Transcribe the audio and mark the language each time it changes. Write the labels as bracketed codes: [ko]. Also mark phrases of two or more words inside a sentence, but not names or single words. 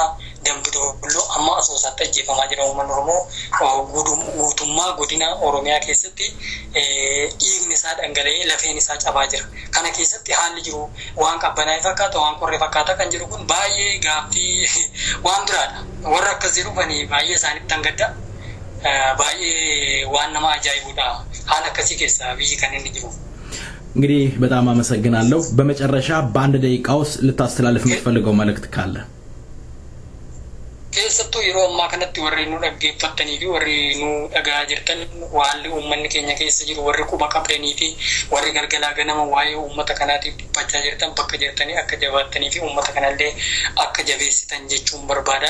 [om] dambidolloo amma asoosaatti ajjeefamaa jira uummanni Oromoo guutummaa godina Oromiyaa keessatti dhiigni isaa dhangala'ee lafeen isaa cabaa jira kana keessatti haalli jiru waan qabbanaa'ee fakkaata waan qorree fakkaata kan jiru kun baay'ee gaaffii waan biraadha warra akkas jedhufanii baay'ee isaanitti hangadda baay'ee waan nama ajaa'ibudha haala akkasii keessa biyyi kan inni jiru [am] እንግዲህ በጣም አመሰግናለሁ በመጨረሻ በአንድ ደቂቃ ውስጥ ልታስተላልፍ የምትፈልገው መልእክት ካለ [om] keessattuu yeroo ammaa kanatti warri nu dhaggeeffattanii fi warri nu dhagaa jirtan waalli uummanni keenya keessa jiru warri quba qabdanii fi warri galgalaa ganama waa'ee uummata kanaatiif dhiphachaa jirtan bakka jirtanii akka jabaattanii fi uummata kanallee akka jabeessitan jechuun barbaada.